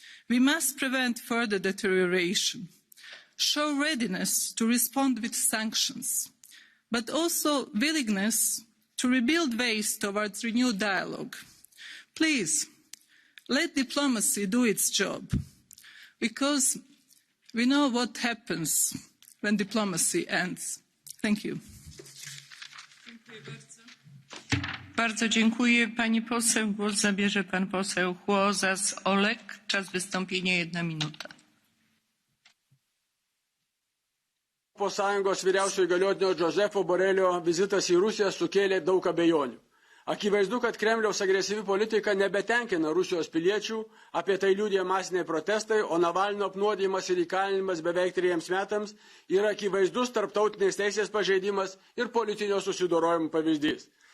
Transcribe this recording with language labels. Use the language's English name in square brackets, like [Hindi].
[English] We must prevent further deterioration, show readiness to respond with sanctions, but also willingness to rebuild ways towards renewed dialogue. Please, let diplomacy do its job, because we know what happens when diplomacy ends. Thank you. [Polish] Bardzo dziękuję pani poseł. Głos zabierze pan poseł Chłozas Olek. Czas wystąpienia 1 minuta. [Lithuanian] Europos Sąjungos vyriausiojo įgaliotinio Josepo Borrelio vizitas į Rusiją sukėlė daug abejonių. Akivaizdu, kad Kremliaus agresyvi politika nebetenkina Rusijos piliečių, apie tai liudija masiniai protestai, o Navalnio apnuodijimas ir įkalinimas beveik 3 metams yra akivaizdus tarptautinės teisės pažeidimas ir politinio susidorojimo pavyzdys.